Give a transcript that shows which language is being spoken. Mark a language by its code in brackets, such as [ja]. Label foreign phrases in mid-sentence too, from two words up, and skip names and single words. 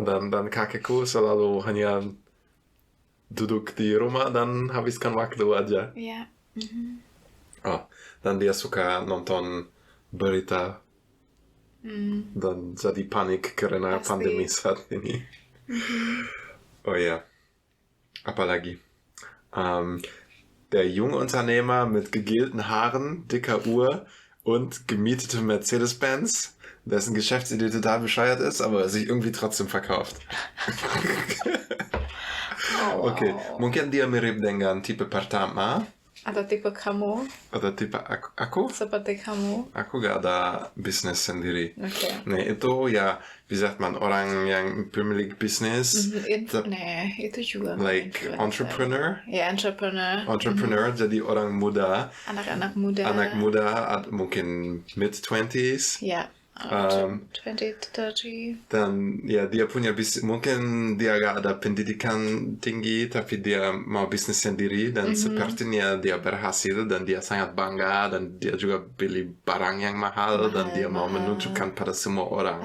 [id] dan kakekku selalu hanya duduk di rumah dan habiskan waktu aja. Ya. Oh, dan dia suka nonton berita dan jadi panik karena Pasti. pandemi saat ini. Oh ja, apalagi. [de] Der junge Unternehmer mit gegelten Haaren, dicker Uhr und gemietete Mercedes-Benz, dessen Geschäftsidee total bescheuert ist, aber sich irgendwie trotzdem verkauft. [id] Oh, Oke, mungkin dia mirip dengan tipe pertama atau tipe kamu atau tipe aku. seperti kamu. Aku gak ada bisnis sendiri. Oke. Nee, itu ya, [de] wie sagt man, [id] orang yang pemilik bisnis, Itu juga like influencer. entrepreneur. Ya, Entrepreneur, jadi orang muda, anak-anak muda. anak muda, mungkin mid-20s. Ya, 20 to 30. Dan ya dia punya bisnis, mungkin dia gak ada pendidikan tinggi, tapi dia mau bisnis sendiri dan sepertinya dia berhasil dan dia sangat bangga dan dia juga beli barang yang mahal dan dia mau menunjukkan pada semua orang.